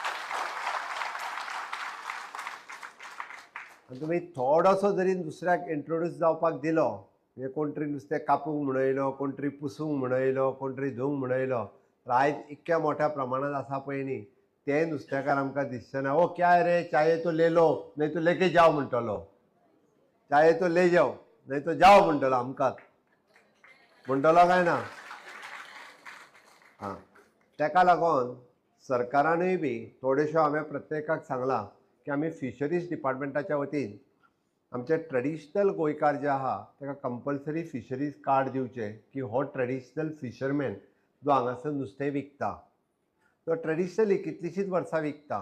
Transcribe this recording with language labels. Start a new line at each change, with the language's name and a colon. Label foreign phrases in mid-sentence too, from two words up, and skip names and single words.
Konkani: आनी तुमी थोडोसो जरी दुसऱ्याक इंट्रोड्यूस जावपाक दिलो, म्हणजे कोण तरी नुस्तें कापूंक म्हणून येयलो, कोण तरी पुसूंक म्हणून येयलो, कोण तरी धुवंक म्हणून येयलो, तर आयज इतक्या मोठ्या प्रमाणांत आसा पळय न्ही, ते नुस्तेकार आमकां दिसचे ना.
Hindi: ओ क्या है रे, चाहे तो ले लो नहीं तो लेके जाओ म्हणटलो. चाहे तो ले जाओ नहीं तो जाओ म्हणटलो आमकांच.
Konkani: म्हणटलो काय ना? हां, तेका लागून सरकारानूय बी थोड्योश्यो हांवें प्रत्येकाक सांगलां की आमी फिशरीज डिपार्टमेंटाच्या वतीन आमचे ट्रेडिशनल गोंयकार जे आहा ताका
English: compulsory fisheries card
Konkani: दिवचें, की हो
English: traditional fisherman
Konkani: जो हांगासर नुस्तें विकता, तो ट्रेडिशनली कितलींशींच वर्सां विकता.